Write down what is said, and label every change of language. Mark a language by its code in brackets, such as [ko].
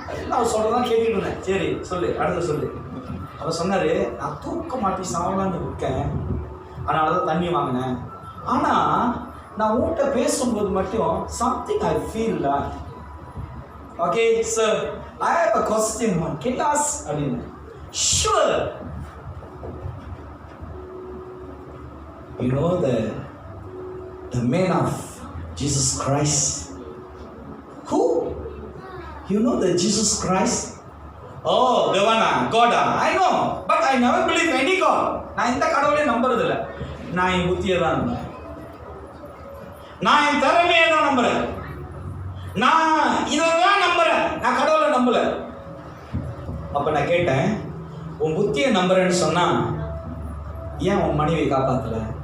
[ta] நான் சொல்றதான் கேட்டுட்டு இருந்தேன். சரி சொல்லு, அடுத்து சொல்லு. அவர் சொன்னாரு, நான் தூக்க மாட்டி சாவலான்னு இருக்கேன், அதனால தான் தண்ணி வாங்கினேன். ஆனால் நான் உன்கிட்ட பேசும்போது மட்டும் [en] Something I feel. Okay sir, I have a question, can ask [ta] அப்படின்னு. [en] Sure. You know the man of Jesus Christ. Who? You know the Jesus Christ? Oh, the one, God. I know, but I never believe any God. [ta] நான் இந்த கடவுளை நம்புறது இல்லை. நான் என் புத்தியை தான் நம்புறேன், நான் என் திறமையை தான் நம்புறேன், நான் இதெல்லாம் நம்புறேன், நான் கடவுளை நம்பல. அப்ப நான் கேட்டேன், உன் புத்தியை நம்புறேன்னு சொன்னா ஏன் உன் மனைவியை காப்பாத்தல?